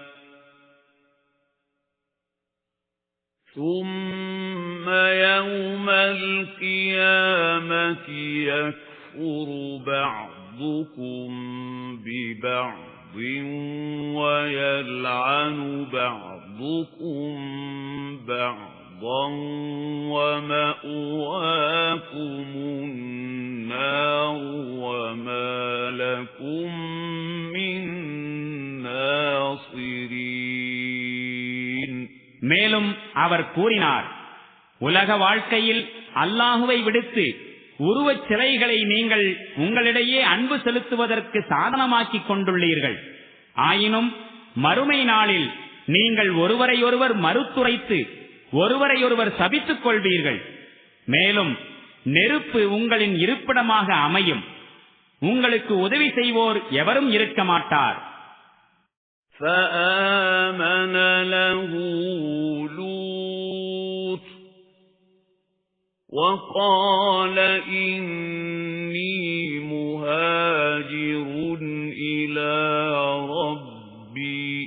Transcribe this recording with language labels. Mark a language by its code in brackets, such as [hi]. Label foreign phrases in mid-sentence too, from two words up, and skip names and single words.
[ar] ثُمَّ يَوْمَ الْقِيَامَةِ يَكْفُرُ بَعْضُكُم بِبَعْضٍ وَيَلْعَنُ بَعْضُكُم بَعْضًا وَمَأْوَاكُمُ النَّارُ وَمَا لَكُم مِّن نَاصِرِينَ [ta] மேலும் அவர் கூறினார், உலக வாழ்க்கையில் அல்லாஹுவை விடுத்து உருவச் சிலைகளை நீங்கள் உங்களிடையே அன்பு செலுத்துவதற்கு சாதனமாக்கிக் கொண்டுள்ளீர்கள். ஆயினும் மறுமை நாளில் நீங்கள் ஒருவரையொருவர் மறுத்துரைத்து ஒருவரையொருவர் சபித்துக் கொள்வீர்கள். மேலும் நெருப்பு உங்களின் இருப்பிடமாக அமையும். உங்களுக்கு உதவி செய்வோர் எவரும் இருக்க மாட்டார். [ar] فآمن له لوط وقال إني مهاجر إلى ربي